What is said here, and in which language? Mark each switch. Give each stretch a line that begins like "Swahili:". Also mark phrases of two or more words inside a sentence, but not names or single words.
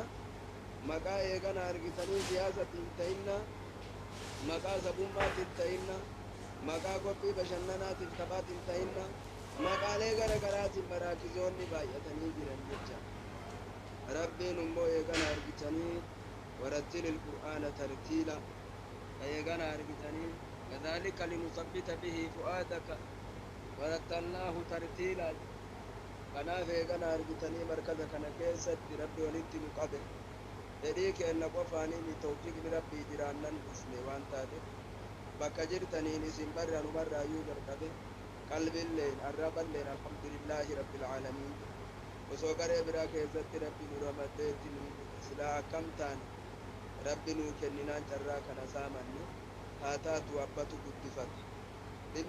Oromo: maqaa eeganaa argitanii siyaasatiin ta'inna maqaa sabummaatiin ta'inna maqaa qophii bashannanaatiin taphaatiin ta'inna maqaalee gara garaatiin baraakisoonni baay'atanii jiran jecha rabbiin immoo eeganaa argitanii
Arabic: ورتل القرآن ترتيلا
Oromo: eeganaa argitanii
Arabic: كذلك لنثبت به فؤادك ورتلناه ترتيلا
Oromo: kanaaf eeganaa argitanii markaza kana keessatti rabbi walitti nu qabe fedhii keenna qofaanii tawfiiqni rabbii jiraannan dhufne waan taateef bakka jirtaniin isin barra nu barraayyuu jalqabe qalbilleen arraballeen
Arabic: الحمد لله رب العالمين
Oromo: osoo garee biraa keessatti rabbi nu ramaddeetti nu silaa akkam taane rabbi nuu kenninaan carraa kana saamanne haa taatu abbatu guddifata dhibbi